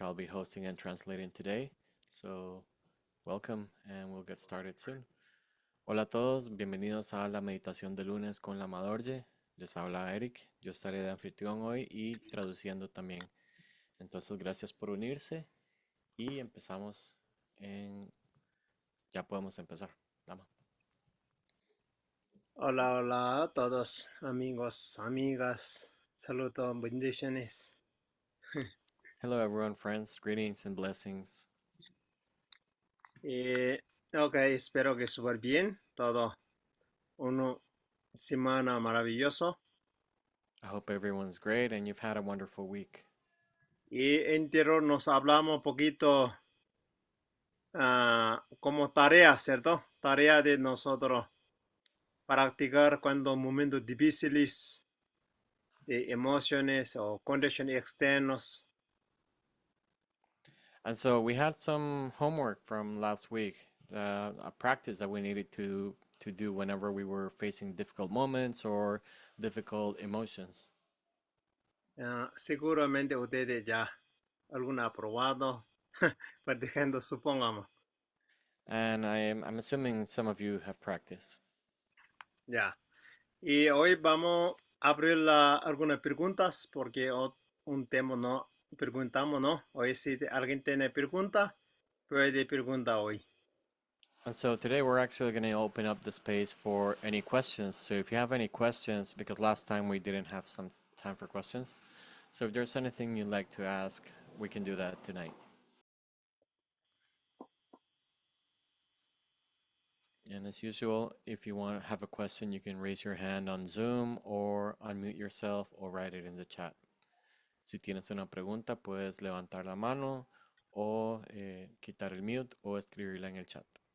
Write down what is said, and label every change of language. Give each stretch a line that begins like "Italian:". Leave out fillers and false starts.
English: I'll be hosting and translating today. So welcome, and we'll get started soon.
Spanish: Hola a todos, bienvenidos a la meditación de lunes con Lama Dorje. Les habla Eric. Yo estaré de anfitrión hoy y traduciendo también. Entonces, gracias por unirse y empezamos en... Ya podemos empezar. Lama. Hola, hola a todos, amigos, amigas. Saludos, bendiciones.
English: Hello, everyone, friends. Greetings and blessings.
Spanish: Ok, espero que súper bien. Todo una semana maravilloso.
English: I hope everyone's great and you've had a wonderful week.
Spanish: Y entero nos hablamos un poquito como tarea, ¿cierto? Tarea de nosotros practicar cuando momentos difíciles de emociones o condiciones externos.
English: And so we had some homework from last week, a practice that we needed to do whenever we were facing difficult moments or difficult emotions.
Spanish: Seguramente ustedes ya alguna aprobado, practicando, supongamos.
English: And I'm assuming some of you have practiced.
Spanish: Ya. Y hoy vamos a abrir algunas preguntas porque un tema no preguntamos, ¿no? Hoy si alguien tiene pregunta, puede preguntar hoy.
English: And so today we're actually going to open up the space for any questions. So if you have any questions, because last time we didn't have some time for questions. So if there's anything you'd like to ask, we can do that tonight. And as usual, if you want to have a question, you can raise your hand on Zoom or unmute yourself or write it in the chat.
Spanish: Si tienes una pregunta, puedes levantar la mano o quitar el mute o escribirla en el chat.